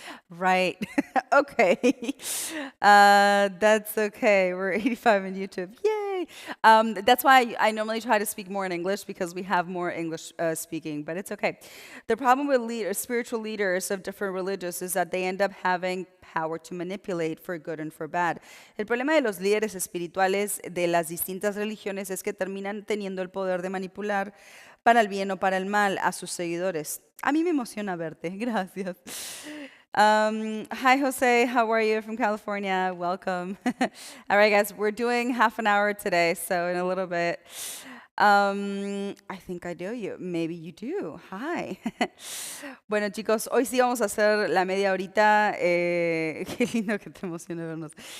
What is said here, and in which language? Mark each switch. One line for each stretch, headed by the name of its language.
English: Right. Okay. That's okay. We're 85 on YouTube. Yay. That's why I normally try to speak more in English because we have more English speaking, but it's okay. The problem with spiritual leaders of different religions is that they end up having power to manipulate for good and for bad.
Spanish: El problema de los líderes espirituales de las distintas religiones es que terminan teniendo el poder de manipular para el bien o para el mal a sus seguidores. A mí me emociona verte. Gracias.
English: Hi, Jose. How are you from California? Welcome. All right, guys, we're doing half an hour today, so in a little bit. I think I know you. Maybe you do. Hi.
Spanish: Bueno, chicos, hoy sí vamos a hacer la media horita. Qué lindo que te emocione vernos.